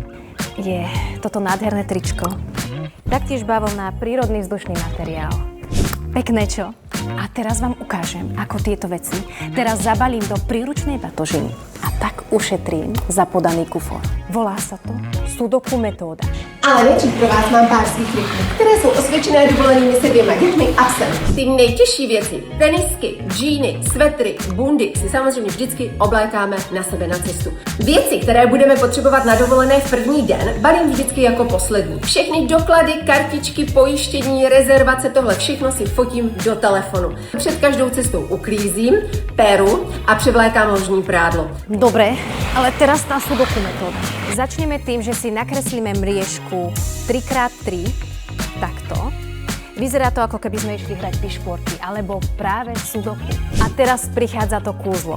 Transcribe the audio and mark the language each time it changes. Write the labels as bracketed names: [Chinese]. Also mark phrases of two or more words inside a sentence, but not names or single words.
[Slovak] Je toto nádherné tričko. Taktiež bavlna, prírodný vzdušný materiál. Pekné, čo? A teraz vám ukážem, ako tieto veci teraz zabalím do príručnej batožiny. A tak ušetrím za podaný kufor. Volá sa to Sudoku metóda. [Czech] Ale nejdřív pro vás mám pár svých triků, které jsou osvědčené dovolenými se 2 dětmi a psem. Ty nejtěžší věci, tenisky, džíny, svetry, bundy si samozřejmě vždycky oblékáme na sebe na cestu. Věci, které budeme potřebovat na dovolené v první den, balím vždycky jako poslední. Všechny doklady, kartičky, pojištění, rezervace, tohle všechno si fotím do telefonu. Před každou cestou uklízím, peru a převlékám ložní prádlo. [Slovak] Dobre, ale teraz tá Sudoku metóda. Začneme tým, že si nakreslíme mriežku 3x3, takto. Vyzerá to, ako keby sme išli hrať pišporty, alebo práve Sudoku. A teraz prichádza to kúzlo.